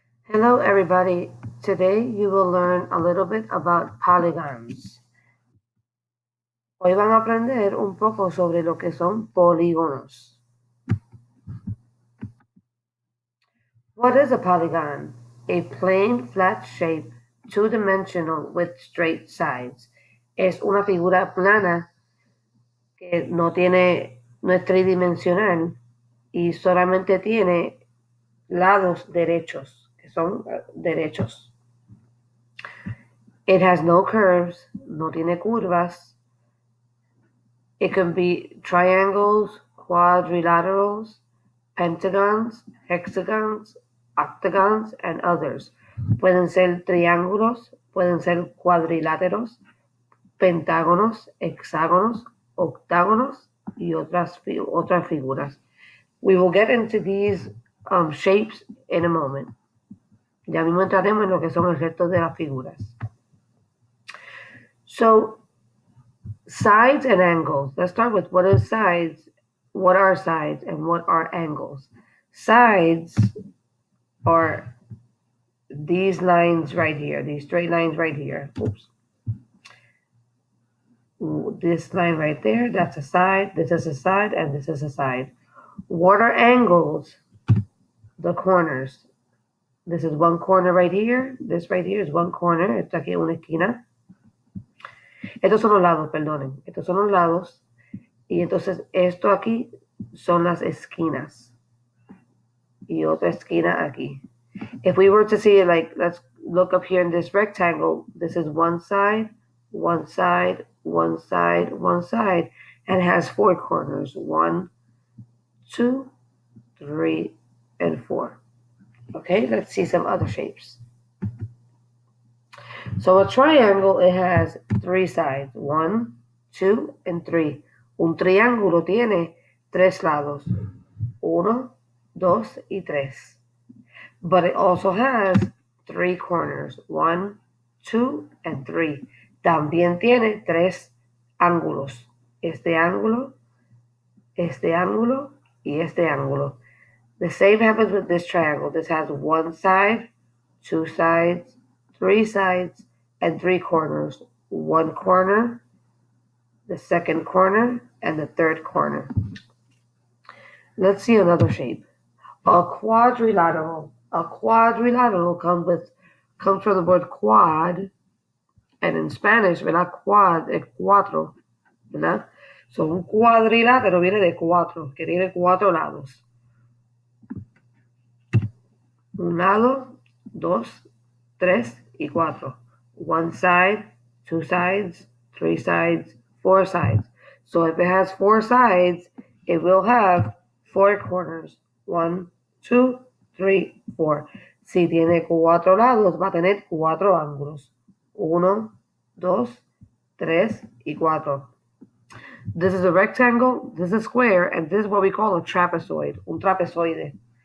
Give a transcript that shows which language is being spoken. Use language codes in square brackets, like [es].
[en] Hello everybody, today you will learn a little bit about polygons. [es] Hoy van a aprender un poco sobre lo que son polígonos. [en] What is a polygon? A plain flat shape, two-dimensional with straight sides. [es] Es una figura plana que no es tridimensional y solamente tiene lados derechos, que son derechos. [en] It has no curves, [es] no tiene curvas. [en] It can be triangles, quadrilaterals, pentagons, hexagons, octagons, and others. [es] Pueden ser triángulos, pueden ser cuadriláteros, pentágonos, hexágonos, octágonos, y otras figuras. [en] We will get into these shapes in a moment. [es] Ya mismo entraremos en lo que son el resto de las figuras. [en] So, sides and angles. Let's start with what are sides, and what are angles. Sides are these lines right here, these straight lines right here. Oops. This line right there, that's a side, this is a side, and this is a side. What are angles? The corners. This is one corner right here. This right here is one corner. [es] Esto aquí es una esquina. Estos son los lados, perdonen. Estos son los lados. Y entonces esto aquí son las esquinas. Y otra esquina aquí. [en] If we were to see it, like, let's look up here in this rectangle. This is one side, one side, one side, one side, and it has four corners. 1, 2, 3, and 4. Okay, let's see some other shapes. So a triangle, it has 3 sides. 1, 2, and 3. [es] Un triángulo tiene 3 lados. 1, 2, y 3. [en] But it also has 3 corners. 1, 2, and 3. [es] También tiene 3 ángulos. Este ángulo, y este ángulo. [en] The same happens with this triangle. This has 1 side, 2 sides, 3 sides, and 3 corners. 1 corner, the second corner, and the third corner. Let's see another shape. A quadrilateral. A quadrilateral comes from the word quad, and in Spanish, [es] ¿verdad? Quad es cuatro, ¿verdad? So un cuadrilátero viene de cuatro, que tiene 4 lados. Un lado, 2, 3 y 4. [en] 1 side, 2 sides, 3 sides, 4 sides. So if it has 4 sides, it will have 4 corners. 1, 2, 3, 4. [es] Si tiene 4 lados, va a tener 4 ángulos. 1, 2, 3 y 4. [en] This is a rectangle, this is a square, and this is what we call a trapezoid, [es] un trapezoide.